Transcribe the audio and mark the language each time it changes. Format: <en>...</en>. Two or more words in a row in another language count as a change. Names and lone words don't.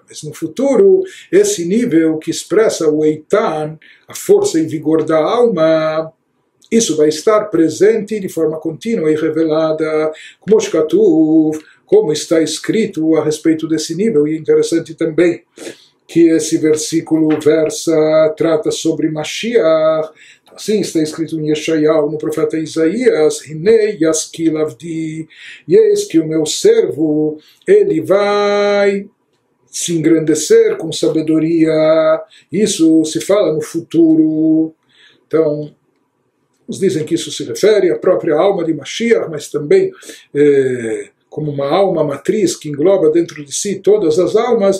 <pt>Mas no futuro, esse nível que expressa o Eitan, a força e vigor da alma, isso vai estar presente de forma contínua e revelada, como está escrito a respeito desse nível. E é interessante também que esse versículo trata sobre Mashiach. Assim está escrito em Yeshayahu, no profeta Isaías:</pt> <he>הנה ישכיל עבדי,</he> <pt>e eis que o meu servo, ele vai se engrandecer com sabedoria. Isso se fala no futuro. Então, uns dizem que isso se refere à própria alma de Mashiach, mas também como uma alma matriz que engloba dentro de si todas as almas.</pt>